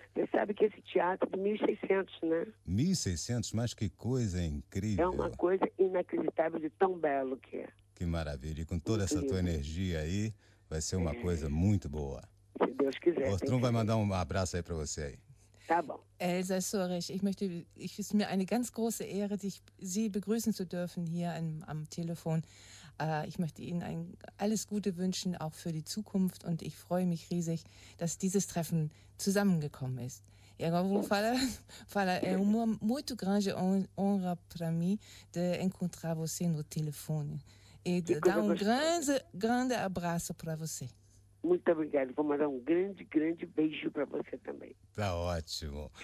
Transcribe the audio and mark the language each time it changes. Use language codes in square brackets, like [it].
[pt] Você sabe que esse teatro é de 1600, né? 1600? Mas que coisa incrível. É uma coisa inacreditável de tão belo que é. Que maravilha. E com toda essa tua energia aí, vai ser uma coisa muito boa. Se Deus quiser. O Ortrum vai mandar um abraço aí para você aí. [de] Elza Soares, es ist mir eine ganz große Ehre, Sie begrüßen zu dürfen hier am Telefon. Ich möchte Ihnen alles Gute wünschen, auch für die Zukunft. Und ich freue mich riesig, dass dieses Treffen zusammengekommen ist. [pt] Ja, vous fala, é um muito grande honra para mim de encontrar você no telefone. E dar um grande abraço para você. Muito obrigado. Vou mandar um grande, grande beijo para você também. Tá ótimo.